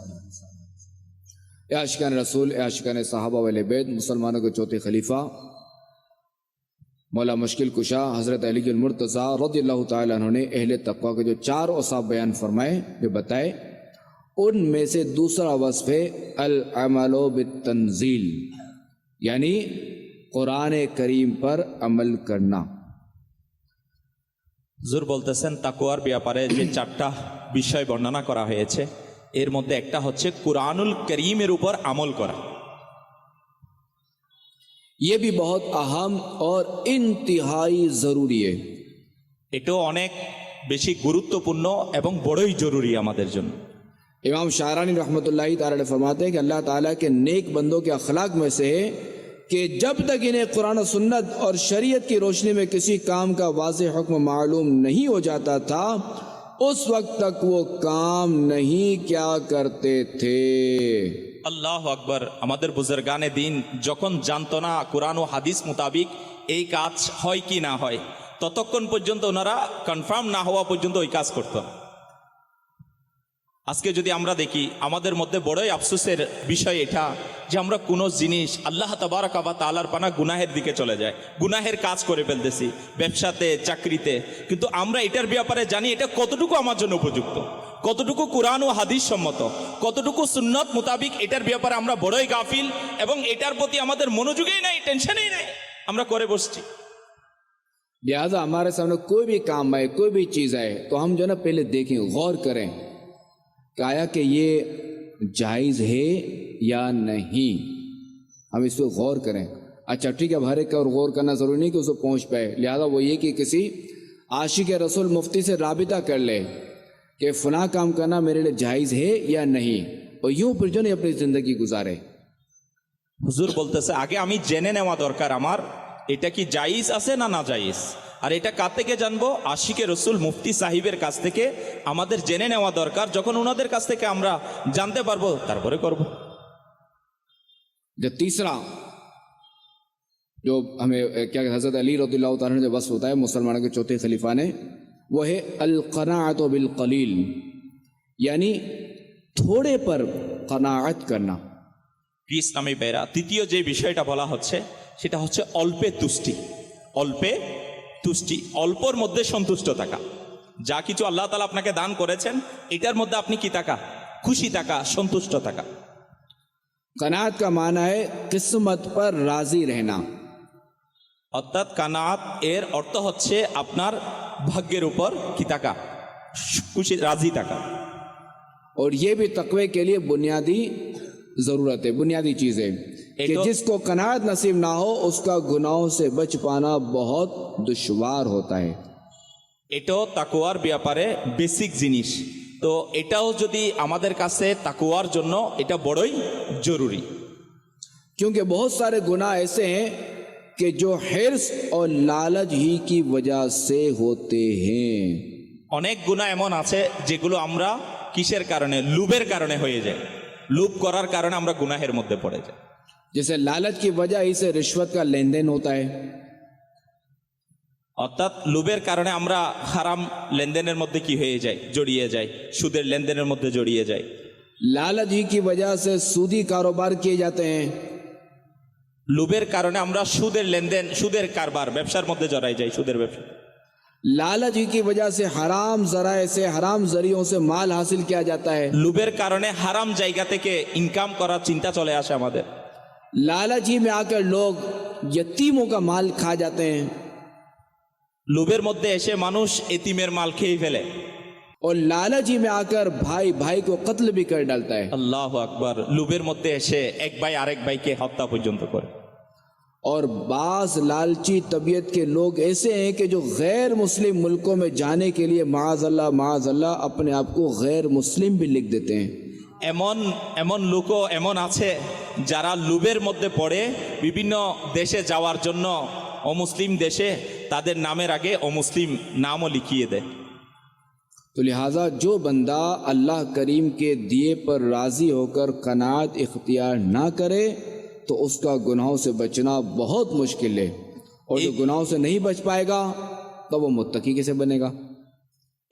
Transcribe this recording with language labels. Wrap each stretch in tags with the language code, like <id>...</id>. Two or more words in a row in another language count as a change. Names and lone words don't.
<ur>اے عاشقان رسول، اے عاشقان صحابہ و اہل بیت، مسلمانوں کے چوتھے خلیفہ مولا مشکل کشا حضرت علی المرتضیٰ</ur> <ar>رضی اللہ تعالیٰ عنہ</ar> <ur>نے اہل تقوی کے جو 4 اوصاف بیان فرمائے، جو بتائے، ان میں سے دوسرا وصف ہے</ur> <ar>العمل بالتنزیل،</ar> <ur>یعنی قرآن کریم پر عمل کرنا۔</ur> <bn>হুজুর বলতেছেন তাকওয়ার ব্যাপারে যে 4টা বিষয় বর্ণনা করা হয়েছে এর মধ্যে একটা হচ্ছে কুরআনুল করিমের উপর আমল করা।</bn> <ur>یہ بھی بہت اہم اور انتہائی ضروری ہے۔</ur> <bn>এটাও অনেক বেশি গুরুত্বপূর্ণ এবং বড়ই জরুরি আমাদের জন্য।</bn> <ur>امام شاعرانی</ur> <ar>رحمۃ اللہ تعالی علیہ</ar> <ur>فرماتے ہیں کہ اللہ تعالیٰ کے نیک بندوں کے اخلاق میں سے ہے کہ جب تک انہیں قرآن و سنت اور شریعت کی روشنی میں کسی کام کا واضح حکم معلوم نہیں ہو جاتا تھا اس وقت تک وہ کام نہیں کیا کرتے تھے۔</ur> <ar>الله أكبر.</ar> <bn>আমাদের বুজুর্গানে দিন যখন জানতো না কোরআন ও হাদিস মোতাবিক এই কাজ হয় কি না হয়, ততক্ষণ পর্যন্ত ওনারা কনফার্ম না হওয়া পর্যন্ত ওই কাজ করত না। আজকে যদি আমরা দেখি আমাদের মধ্যে বড়ই আফসোসের বিষয় এটা যে আমরা কোনো জিনিস</bn> <ar>الله تبارك وتعالى</ar> <bn>পানা গুনাহের দিকে চলে যায়, গুনাহের কাজ করে ফেলতেছি ব্যবসাতে, চাকরিতে, কিন্তু আমরা এটার ব্যাপারে জানি এটা কতটুকু আমার জন্য উপযুক্ত, কতটুকু কোরআন ও হাদিস সম্মত, কতটুকু সুন্নত মোতাবিক, এটার ব্যাপারে আমরা বড়ই গাফিল এবং এটার প্রতি আমাদের মনোযোগই নাই, টেনশনই নাই, আমরা করে বসছি।</bn> <ur>لہذا ہمارے سامنے کوئی بھی کام آئے، کوئی بھی چیز آئے تو ہم جو ہے نا پہلے دیکھیں، غور کریں کہ آیا کہ یہ جائز ہے یا نہیں، ہم اس پہ غور کریں۔ اچھا ٹھیک ہے، اب ہر ایک کا غور کرنا ضروری نہیں کہ اس کو پہنچ پائے، لہذا وہ یہ کہ کسی عاشق رسول مفتی سے رابطہ کر لے کہ فلاں کام کرنا میرے لیے جائز ہے یا نہیں، اور یوں پھر جو نہیں اپنی زندگی گزارے۔</ur> <bn>হুজুর বলতেছে আগে আমি জেনে নেওয়া দরকার আমার এটা কি জায়েজ আছে না না জায়েজ, আর এটা কার থেকে জানবো? আশিকে রসুল মুফতি সাহিবের কাছ থেকে আমাদের জেনে নেওয়া দরকার। যখন ওনাদের কাছ থেকে আমরা জানতে পারবো তারপরে করব।</bn> <ur>جو تیسرا جو ہمیں کیا حضرت علی</ur> <ar>رضی اللہ تعالیٰ</ar> <ur>نے جو وصف ہوتا ہے مسلمانوں کے چوتھے خلیفہ نے، وہ ہے</ur> <ar>القناعت بالقلیل،</ar> <ur>یعنی تھوڑے پر قناعت کرنا۔</ur> <bn>ইসলামী ভাইরা, তৃতীয় যে বিষয়টা বলা হচ্ছে সেটা হচ্ছে অল্পে তুষ্টি। অল্পে তুষ্টি, অল্পর মধ্যে সন্তুষ্ট থাকা। যা কিছু আল্লাহ তাআলা আপনাকে দান করেছেন এটার মধ্যে আপনি কি থাকা? খুশি থাকা, সন্তুষ্ট থাকা।</bn> <ur>قناعت کا معنی ہے قسمت پر راضی رہنا۔</ur> <bn>অর্থাৎ কানাত এর অর্থ হচ্ছে আপনার ভাগ্যের উপর কি থাকা? খুশি, রাজি থাকা।</bn> <ur>اور یہ بھی تقوی کے لیے بنیادی ضرورت ہے، بنیادی چیز ہے کہ جس کو قناعت نصیب نہ ہو اس کا گناہوں سے بچ پانا بہت دشوار ہوتا ہے۔</ur> <bn>এটাও তাকওয়ার ব্যাপারে বেসিক জিনিস। তো এটাও যদি আমাদের কাছে তাকওয়ার জন্য এটা বড়ই জরুরি।</bn> <ur>کیونکہ بہت سارے گناہ ایسے ہیں کہ جو حرص اور لالچ ہی کی وجہ سے ہوتے ہیں۔</ur> <bn>অনেক গুনাহ এমন আছে যেগুলো আমরা কিসের কারণে? লোভের কারণে হয়ে যায়। লোভ করার কারণে আমরা গুনাহের মধ্যে পড়ে যাই।</bn> <ur>جیسے لالچ کی وجہ ہی سے رشوت کا لین دین ہوتا ہے،</ur> <bn>অর্থাৎ লোভের কারণে আমরা হারাম লেনদেনের মধ্যে কি হয়ে যায়? জড়িয়ে যাই, সুদের লেনদেনের মধ্যে জড়িয়ে যাই।</bn> <ur>لالچ ہی کی وجہ سے سودی کاروبار کیے جاتے ہیں،</ur> <bn>লোভের কারণে আমরা সুদের লেনদেন, সুদের কারবার, ব্যবসার মধ্যে জড়াই যাই, সুদের ব্যবসা।</bn> <ur>لالچ ہی کی وجہ سے حرام ذرائع سے، حرام ذریعوں سے مال حاصل کیا جاتا ہے،</ur> <bn>লোভের কারণে হারাম জায়গা থেকে ইনকাম করার চিন্তা চলে আসে আমাদের।</bn> <ur>لالچ ہی میں آ کر لوگ یتیموں کا مال کھا جاتے ہیں،</ur> <bn>লোভের মধ্যে এসে মানুষ এতিমের মাল খেয়ে ফেলে।</bn> <ur>اور لالچ ہی میں آ کر بھائی بھائی کو قتل بھی کر ڈالتا ہے۔</ur> <ar>الله أكبر.</ar> <bn>লোভের মধ্যে এসে এক ভাই আরেক ভাইকে হত্যা পর্যন্ত করে।</bn> <ur>اور بعض لالچی طبیعت کے لوگ ایسے ہیں کہ جو غیر مسلم ملکوں میں جانے کے لیے</ur> <ar>معاذ اللہ</ar> <ur>اپنے آپ کو غیر مسلم بھی لکھ دیتے ہیں۔</ur> <bn>এমন এমন লোকও এমন আছে যারা লোভের মধ্যে পড়ে বিভিন্ন দেশে যাওয়ার জন্য, অমুসলিম দেশে তাদের নামের আগে অমুসলিম নামও লিখিয়ে দেয়।</bn> <ur>تو لہٰذا جو بندہ اللہ کریم کے دیے پر راضی ہو کر قناعت اختیار نہ کرے تو اس کا گناہوں سے بچنا بہت مشکل ہے، اور جو گناہوں سے نہیں بچ پائے گا تو وہ متقی کیسے بنے گا؟</ur>